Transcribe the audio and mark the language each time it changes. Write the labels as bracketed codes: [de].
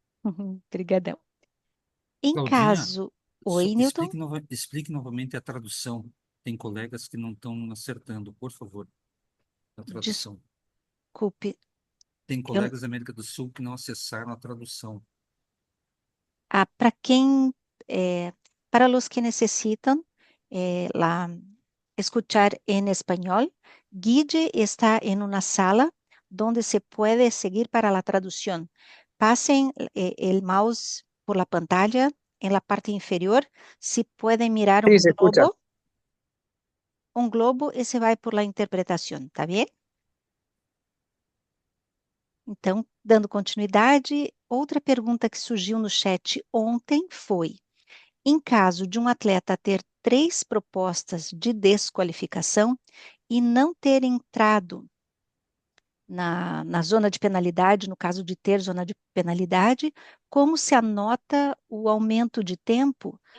[pt] Uhum, Obrigadão. Em Claudinha, caso. Oi, Newton. explique novamente a tradução. Tem colegas que não estão acertando, por favor, a tradução. Desculpe. Tem Eu, colegas da América do Sul que não acessaram a tradução. para quem. [es] eh, para los que necesitan la escuchar en español, Guille está en una sala donde se puede seguir para la traducción. Pasen el mouse por la pantalla en la parte inferior. Si pueden mirar Sí, se escucha. un globo, ese va por la interpretación, ¿está bien? [pt] Então, dando continuidade, outra pergunta que surgiu no chat ontem foi: em caso de um atleta ter três propostas de desqualificação e não ter entrado na zona de penalidade, no caso de ter zona de penalidade, como se anota o aumento de tempo?